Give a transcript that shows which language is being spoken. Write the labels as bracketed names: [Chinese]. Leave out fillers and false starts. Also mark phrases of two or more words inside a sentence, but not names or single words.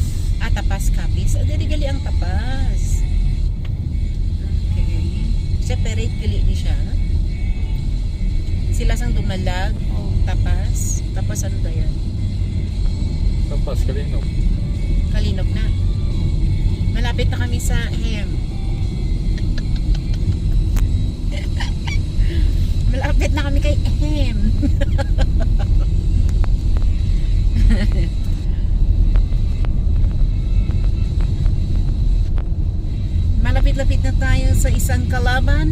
[Hiligaynon] Tapas kapis. Dili gali ang tapas. Okay. Separate gali ni siya. Sila sang dumalag, Oh. [Filipino] tapas. Tapos ano ba yan? Tapas, Kalinog. Kalinog na. Malapit na kami sa Hem. Malapit na kami kay Hem. Malapit-lapit na tayo sa isang kalaban.